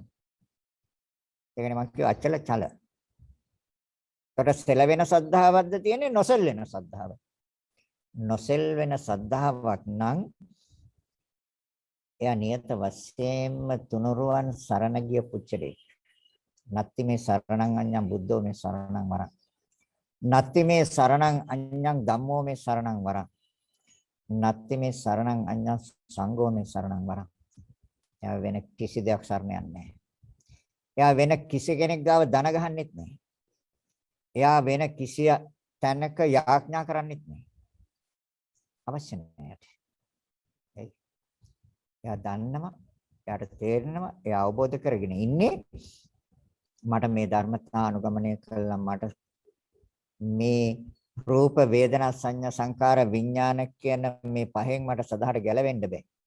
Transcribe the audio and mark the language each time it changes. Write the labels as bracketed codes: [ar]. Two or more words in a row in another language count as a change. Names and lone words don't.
[si] ඒකනේ මම කිව්ව අචල චල. එතකොට සෙලවෙන සද්ධාවක්ද තියෙන්නේ නොසෙල්වෙන සද්ධාව. නොසෙල්වෙන සද්ධාාවක් නම් එයා නියත වශයෙන්ම තුනුරුවන් සරණ ගිය පුච්චලේ. [pi] නත්ති මේ සරණං අඤ්ඤං බුද්ධෝ මේ සරණං වරං. නත්ති මේ සරණං අඤ්ඤං ධම්මෝ මේ සරණං වරං. නත්ති මේ සරණං අඤ්ඤං සංඝෝ මේ සරණං වරං. [si] එයා වෙන කිසි දෙයක් සරණ යන්නේ නැහැ. එයා වෙන කිසි කෙනෙක් ගාව දන ගහන්නෙත් නැහැ. එයා වෙන කිසි තැනක යාඥා කරන්නෙත් නැහැ. අවශ්‍ය නැහැ. එයා දන්නවා, එයාට තේරෙනවා, එයා අවබෝධ කරගෙන ඉන්නේ මට මේ ධර්මතා අනුගමනය කළා මට මේ රූප වේදනා සංඥා සංකාර විඥාන කියන මේ පහෙන් මට සදාහට ගැලවෙන්න බෑ.